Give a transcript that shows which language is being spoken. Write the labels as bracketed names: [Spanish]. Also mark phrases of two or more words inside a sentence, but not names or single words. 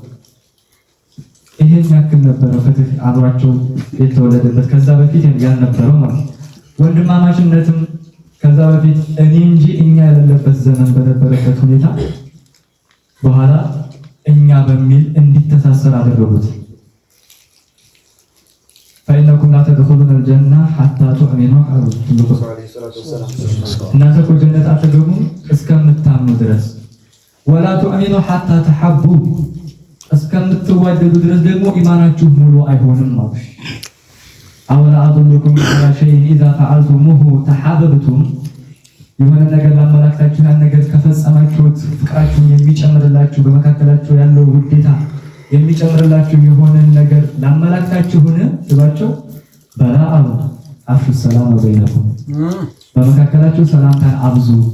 [Amharic] ይሄን ያክል ነበረ ፍትህ አብሯቸው የተወለደበት። ከዛ በፊት ያልነበረው ማለት ወንድማማችነትም ከዛ በፊት እኔ እንጂ እኛ ያለበት ዘመን በነበረበት ሁኔታ በኋላ እኛ በሚል እንዲተሳሰር አደረጉት። [Arabic] فإنكم لا تدخلون الجنة حتى تؤمنوا [Amharic] አሉ ትልቁ ሰው [Arabic] عليه الصلاة والسلام። [Amharic] እናንተ እኮ ጀነት አትገቡም እስከምታምኑ ድረስ ወላ [Arabic] تؤمنوا حتى تحبوا [Amharic] እስከምትዋደዱ ድረስ ደግሞ ኢማናችሁ ሙሉ አይሆንም ማለት [Arabic] أولا أدلكم على شيء إذا فعلتموه تحاببتم [Amharic] የሆነ ነገር ላመላክታችሁ ያን ነገር ከፈጸማችሁት ፍቅራችሁን የሚጨምርላችሁ በመካከላችሁ ያለው ውዴታ የሚጨምርላችሁ የሆነ ነገር ላመላክታችሁን ትባቸው በላአሉ [Arabic] أفشوا السلام بينكم [Amharic] በመካከላችሁ ሰላምታን አብዙ።